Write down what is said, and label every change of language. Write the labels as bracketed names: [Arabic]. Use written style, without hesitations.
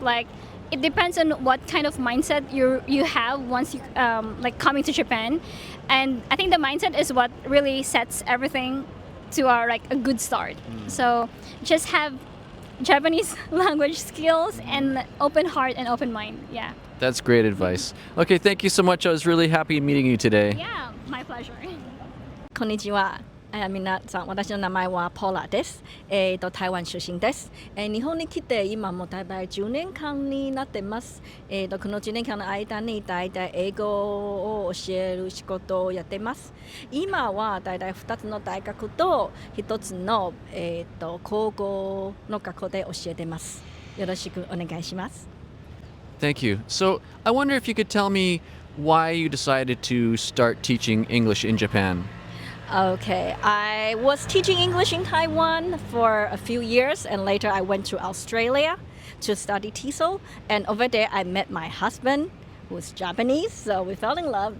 [English] Like it depends on what kind of mindset you have once you like coming to Japan, and I think the mindset is what really sets everything to our like a good start. So just have Japanese language skills and open heart and open mind. Yeah. That's great advice. Okay, thank you so much. I was really happy meeting you today. Yeah, my pleasure. [Japanese] こんにちは。皆さん、私の名前は Paula です。台湾出身です。日本に来て今も大体10年間になってます。この10年間の間に大体英語を教える仕事をやってます。今は大体2つの大学と1つの、高校の学校で教えてます。よろしくお願いします。 [English] Thank you. So, I wonder if you could tell me why you decided to start teaching English in Japan. Okay, I was teaching English in Taiwan for a few years, and later I went to Australia to study TESOL. And over there, I met my husband, who was Japanese, so we fell in love.